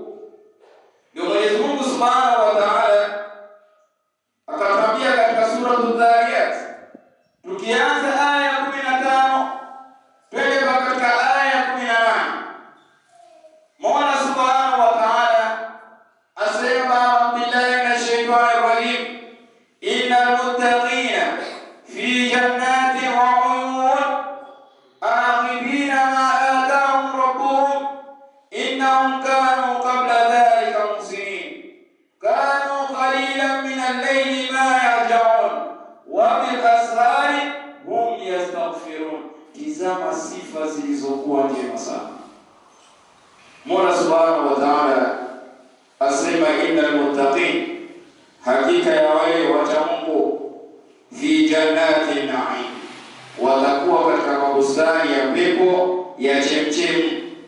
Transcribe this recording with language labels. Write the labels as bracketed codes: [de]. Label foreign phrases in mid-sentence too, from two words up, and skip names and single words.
[sw] Ndio Mwenyezi Mungu [ar] سبحانه وتعالى [sw] akatambia katika sura Adh-Dhariyat, tukianza aya ya 15 twende katika aya ya 18. Mola [ar] سبحانه وتعالى [sw] asema, [ar] بالله من الشيطان الرجيم، إن المتقين في جنات وعيون آخذين ما آتاهم ربهم إنهم كانوا قبل ذلك محسنين كانوا قليلا من الليل ما يهجعون وبالأسحار هم يستغفرون. [sw] Tizama sifa zilizokuwa njema sana. Mola [ar] سبحانه وتعالى [sw] asema, [ar] إن المتقين, [sw] hakika ya wale wacha Mungu, [ar] في جنات نعيم, [sw] watakuwa katika mabustani ya pepo ya chemchemi,